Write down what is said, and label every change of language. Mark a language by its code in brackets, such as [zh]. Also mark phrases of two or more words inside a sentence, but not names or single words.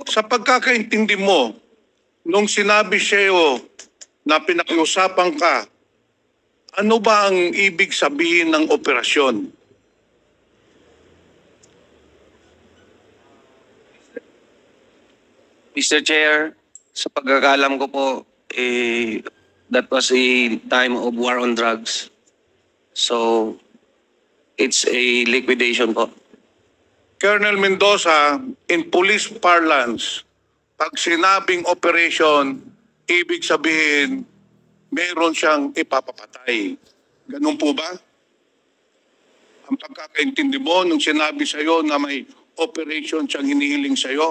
[tl] Sa pagkakaintindi mo, nung sinabi siya iyo na pinakiusapan ka, ano ba ang ibig sabihin ng operasyon? Mr. Chair, sa pagkakalam ko po, [en] that was a time of war on drugs. So, it's a liquidation po. Colonel Mendoza, in police parlance, [tl] pag sinabing operation, ibig sabihin, meron siyang ipapapatay. Ganun po ba? Ang pagkakaintindi mo nung sinabi sa iyo na may operation siyang hinihiling sa iyo?